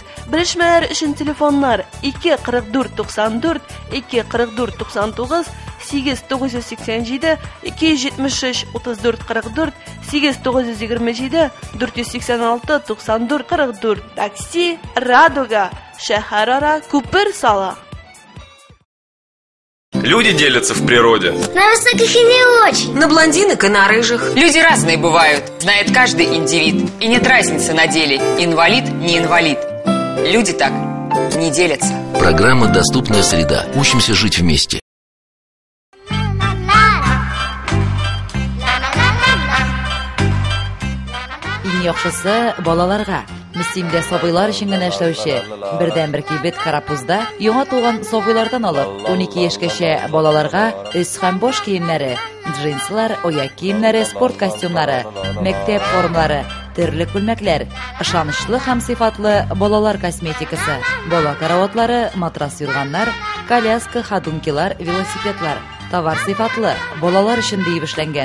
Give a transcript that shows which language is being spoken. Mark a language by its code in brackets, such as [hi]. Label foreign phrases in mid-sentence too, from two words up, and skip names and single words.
[tt] Белешмәләр өчен телефоннар 24494, 24499, 8987, 273 34 44, 8927, 486 94 44. Такси Радуга. Шәһәр-ара күпер сала. [ru] Люди делятся в природе. На высоких и не очень. На блондинок и на рыжих. Люди разные бывают, знает каждый индивид. И нет разницы на деле, инвалид, не инвалид. Люди так не делятся. Программа «Доступная среда». Учимся жить вместе. [tt] Иң яхшысы балаларга. Мөслимдә сабыйлар өчен генә эшләүче бердән-бер кибет карапузда яңа туган сабыйлардан алып 12 яшькәчә балаларга өс һәм баш киемнәре, джинслар, аяк киемнәре, спорт костюмнары, мәктәп формалары, төрле күлмәкләр, ышанычлы һәм сыйфатлы балалар косметикасы, бала караватлары, матрас юрганнар, коляска, ходункилар, велосипедлар, товар сыйфатлы балалар өчен диеп эшләнгән.